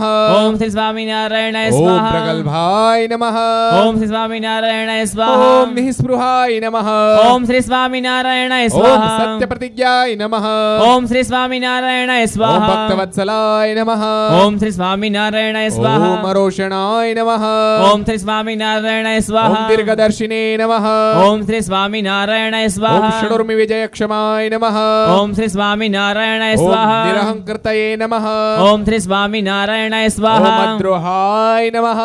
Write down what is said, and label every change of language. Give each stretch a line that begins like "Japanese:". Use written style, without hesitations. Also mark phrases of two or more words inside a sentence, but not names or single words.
Sanskrit: ओम श्री स्वामीनारायणाय ओम स्वाहा। प्रगल्भाय नमः। ओम श्री स्वामीनारायणाय स्वाहा। ओम निःस्पृहाय नमः। ओम श्री स्वामीनारायणाय ओम स्वाहा। सत्य प्रतिज्ञाय नमः। ओम श्री स्वामीनारायणाय ओम स्वाहा। भक्तवत्सलाय नमः। ओम श्री स्वामीनारायणाय स्वाहा। ओम अरोषण ભૂષણાય નમઃ. ઓમ શ્રી સ્વામિનારાયણાય ઓમ સ્વાહા. દીર્ઘદર્શિને નમઃ. ઓમ શ્રી સ્વામિનારાયણાય ઓમ સ્વાહા. ષડૂર્મિ વિજયક્ષમાય નમઃ. ઓમ શ્રી સ્વામિનારાયણાય ઓમ સ્વાહા. નિરહંકર્તયે નમઃ. ઓમ શ્રી સ્વામિનારાયણાય ઓમ સ્વાહા. અદ્રોહાય નમઃ.